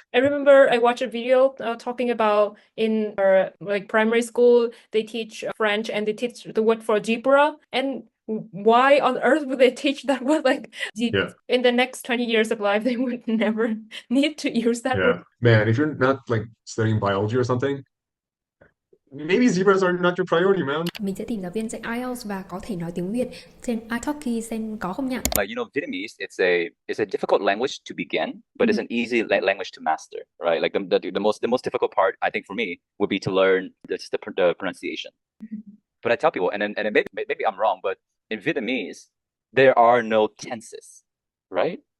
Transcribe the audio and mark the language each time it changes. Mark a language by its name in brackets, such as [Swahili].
[English] I remember I watched a video talking about in our like primary school, they teach French and they teach the word for zebra. And why on earth would they teach that word? Like Yeah. in the next 20 years of life, they would never need to use that Yeah. word. Man, if you're not like studying biology or something, maybe zebras are not your priority, man. [Vietnamese] Mình sẽ tìm giáo viên dạy IELTS và có thể nói tiếng Việt trên italki xem có không nhỉ? [English] Like, Vietnamese, it's a difficult language to begin, but it's an easy language to master, right? Like the most difficult part, I think, for me would be to learn the pronunciation. But I tell people, and then maybe I'm wrong, but in Vietnamese, there are no tenses, right?